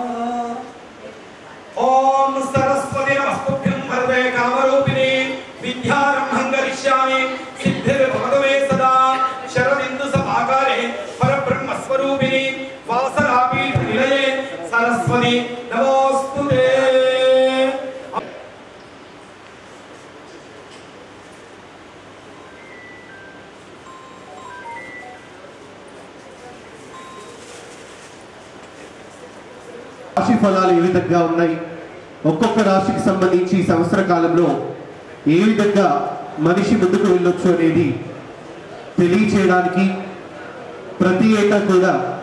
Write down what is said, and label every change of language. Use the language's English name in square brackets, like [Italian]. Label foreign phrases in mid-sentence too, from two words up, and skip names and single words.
[Sanskrit] ओम सरस्वती नमस्तुभ्यं वरदे कामरूपिणे विद्यारम्भं करिष्यामि सिद्धिर्भवतु मे सदा शरदिन्दु समाकारे परब्रह्म स्वरूपिणे वासरापीठ निलये सरस्वती नमोस्तुते। [Telugu] రాశి ఫలాలు ఏ విధంగా ఉన్నాయి, ఒక్కొక్క రాశికి సంబంధించి సంవత్సర కాలంలో ఏ విధంగా మనిషి ముందుకు వెళ్ళొచ్చు అనేది తెలియచేయడానికి ప్రతి ఏటా కూడా